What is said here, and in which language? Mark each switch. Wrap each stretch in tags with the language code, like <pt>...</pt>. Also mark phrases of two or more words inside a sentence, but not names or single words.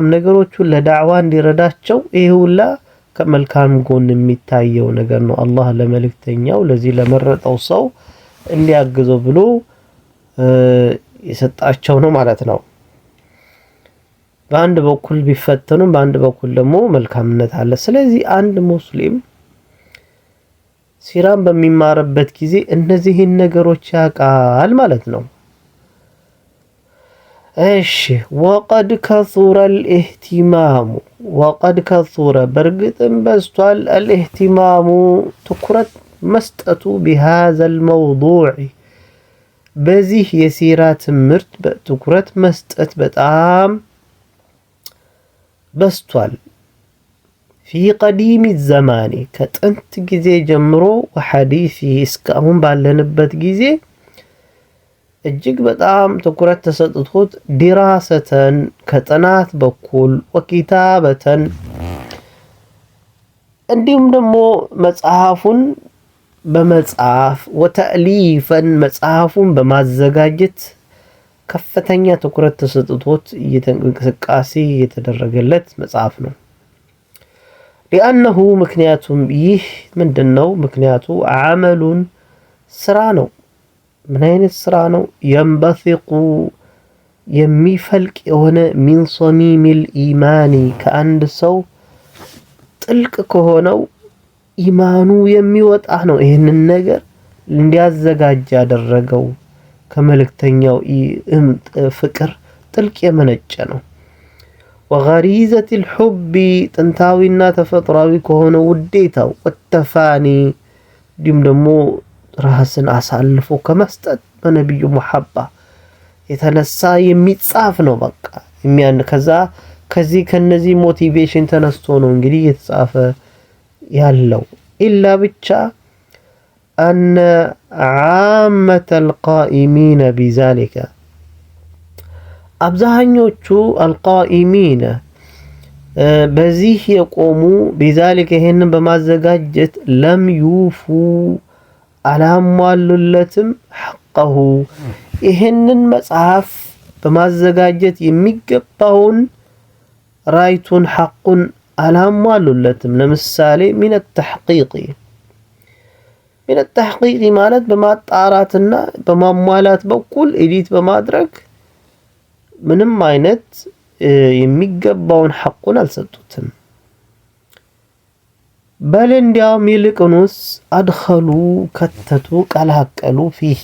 <am>ነገሮቹን ለዳዕዋ እንዲረዳቸው ይሄ ሁላ ከመልካም ጎን የሚታየው ነገር ነው። አላህ ለመልእክተኛው ለዚህ ለመረጠው ሰው እንዲያግዘው ብሎ የሰጣቸው ነው ማለት ነው። በአንድ በኩል ቢፈተኑም በአንድ በኩል ደግሞ መልካምነት አለ። ስለዚህ አንድ ሙስሊም ሲራን በሚማርበት ጊዜ እነዚህን ነገሮች ያውቃል ማለት ነው። እሺ</am> <ar>وقد كثر الاهتمام وقد كثر</ar> <am>በርግጥም በዝቷል አልኢህቲማሙ ትኩረት መስጠቱ</am> <ar>بهذا الموضوع</ar> <am>በዚህ የሲራ ትምህርት ትኩረት መስጠት በጣም በዝቷል።</am> <ar>في قديم الزمان</ar> <am>ከጥንት ጊዜ ጀምሮ ወሐዲሲ እስካሁን ባለንበት ጊዜ እጅግ በጣም ትኩረት ተሰጥቶት ዲራሰተን ከጥናት በኩል ወኪታበተን እንዲሁም ደግሞ መጽሐፉን በመጽሐፍ ወተእሊፈን መጽሐፉን በማዘጋጀት ከፍተኛ ትኩረት ተሰጥቶት እንቅስቃሴ የተደረገለት መጽሐፍ ነው። لأنه ምክንያቱም ይህ ምንድነው? ምክንያቱ አመሉን ስራ ነው። ምን አይነት ስራ ነው? ينبثق የሚፈልቅ የሆነ</am> <ar>من صميم الإيمان</ar> <am>ከአንድ ሰው ጥልቅ ከሆነው ኢማኑ የሚወጣ ነው። ይሄንን ነገር እንዲያዘጋጅ ያደረገው ከመልእክተኛው ፍቅር ጥልቅ የመነጨ ነው።</am> <ar>وغريزة الحب</ar> <am>ጥንታዊና ተፈጥሯዊ ከሆነ ውዴታው ወተፋኒ ዲም ደግሞ ራስን አሳልፎ ከመስጠት በነብዩ መሐባ የተነሳ የሚጻፍ ነው። በቃ ከነዚህ ሞቲቬሽን ተነስቶ ነው እንግዲህ የተጻፈ ያለው። ኢላ ብቻ</am> <ar>أن عامة القائمين بذلك</ar> <am>አብዛኞቹ القائمين በዚህ የቆሙ بذلك ይሄንን በማዘጋጀት</am> <ar>لم يوفوا</ar> <am>አላሟሉለትም حقه ይሄንን መጽሐፍ በማዘጋጀት የሚገባውን ራይቱን حقን አላሟሉለትም። ለምሳሌ</am> <ar>من التحقيق</ar> <am>ማለት በማጣራትና በማሟላት በኩል ኤዲት በማድረግ ምንም አይነት የሚገባውን حقን አልሰጡትም። በል እንዲያውም ይልቁንስ አድኸሉ ከተቱ ቀላቀሉ ፊሂ</am>